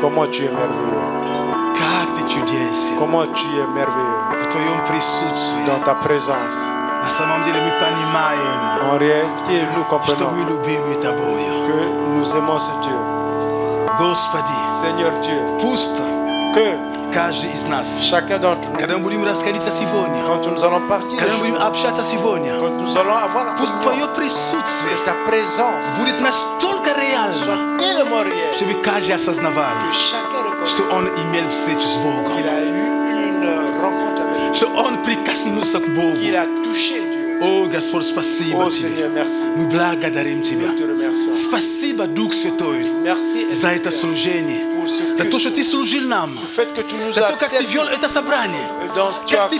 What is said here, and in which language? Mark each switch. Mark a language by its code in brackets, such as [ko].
[fr] comment tu es merveilleux. [ru] как Ты чудесен. [fr] Comment tu es merveilleux [ru] В Твоем присутствии. [fr] dans ta présence. [ru] На самом деле мы понимаем, [fr] En réalité, nous [ru] что [fr] comprenons [ru] мы любимы Тобою. [fr] que nous aimons ce Dieu. [ru] Господи, [fr] Seigneur Dieu, [ru] пусть [fr] que [ru] каждый из нас, [fr] chacun d'entre nous, [ru] когда мы будем расходиться сегодня, [fr] quand nous allons partir, [ru] когда мы будем общаться сегодня, [fr] quand nous allons avoir la [ru] пусть [fr] communion, [ru] Твое присутствие [fr] que ta présence [ru] будет настолько реально, [fr] soit tellement réelle [ru] чтобы каждый осознавал, [fr] que chacun [ru] что [fr] reconnaisse [ru] он имел встречу с Богом, [fr] qu'il a eu une rencontre avec Dieu, [ru] что он прикоснулся к Богу. [fr] qu'il a touché Dieu. [ru] О, Господь, спасибо [fr] Oh [ru] Тебе. [fr] Seigneur, merci. [ru] Мы благодарим Тебя. [fr] Nous te remercions. [ru] Спасибо, Дух Святой, [fr] Merci [ru] за [fr] Esprit [ru] это [fr] Saint, [ru] служение. [fr] pour ce [ru] За то, [fr] culte, [ru] что Ты служил нам. [fr] le fait que tu nous [ru] За [fr] as [ru] то, как Ты [fr] servi, [ru] вел это собрание. [fr] donc tu [ru] Как [fr] as [ru] Ты